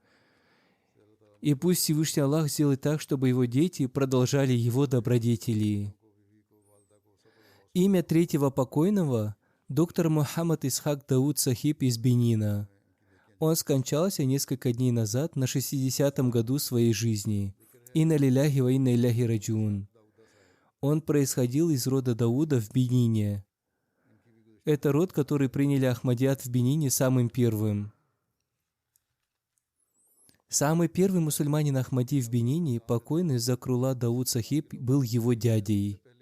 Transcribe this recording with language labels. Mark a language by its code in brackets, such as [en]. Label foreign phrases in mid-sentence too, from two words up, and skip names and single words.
[ru] И пусть Всевышний Аллах сделает так, чтобы его дети продолжали его добродетели». Имя третьего покойного – доктор Мухаммад Исхак Дауд Сахиб из Бенина. Он скончался несколько дней назад на 60-м году своей жизни. [ar] إنا لله وإنا إليه راجعون. [ru] Он происходил из рода Дауда в Бенине. Это род, который приняли Ахмадият в Бенине самым первым. Самый первый мусульманин Ахмади в Бенине, покойный Закрула Дауд Сахиб, был его дядей.